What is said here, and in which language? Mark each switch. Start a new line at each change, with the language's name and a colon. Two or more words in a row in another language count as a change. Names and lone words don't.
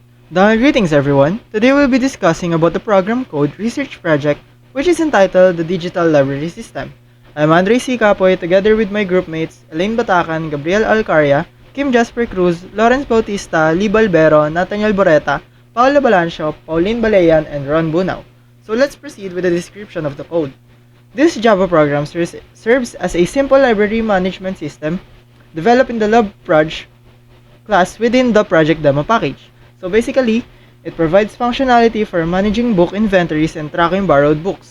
English: Greetings everyone. Today we'll be discussing about the program code research project which is entitled the Digital Library System. I'm Andrei Capoy together with my groupmates Elaine Batacan, Gabrielle Alcaria, KimJasper Cruz, Lawrence Bautista, Balbero, Nathaniel Boreta, Paolo Balancio, Pauleen Balean, and Ron Bunao. So let's proceed with the description of the code. This Java program serves as a simple library management system developed in the Lab Proj class within the project demo package. So basically, it provides functionality for managing book inventories and tracking borrowed books.